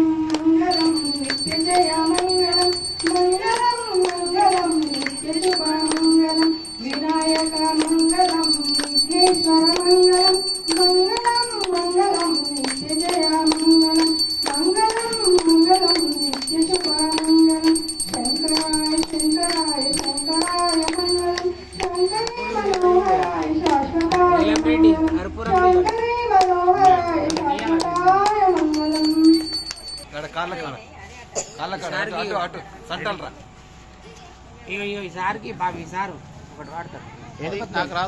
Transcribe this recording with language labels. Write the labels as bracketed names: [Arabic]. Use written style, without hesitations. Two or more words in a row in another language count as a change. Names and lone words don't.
[Sanskrit] मंगलम नित्यजय मंगलम मंगलम मंगलम नित्यशुभ मंगलम विनायक मंगलम विघ्नेश्वर मंगलम मंगलम मंगलम नित्यजय मंगलम मंगलम मंगलम नित्यशुभ मंगलम शंकराय शंकराय शंकराय मंगलम शंकरी मनोहराय शाश्वताय मंगलम शंकरी मनोहराय शाश्वताय मंगलम [Telugu] కాళ్ళ అటు అటు సంటల్రా ఇగో ఇగో ఈ సార్కి బాబు ఈ సారు ఒకటి వాడతారు నాకు రాదు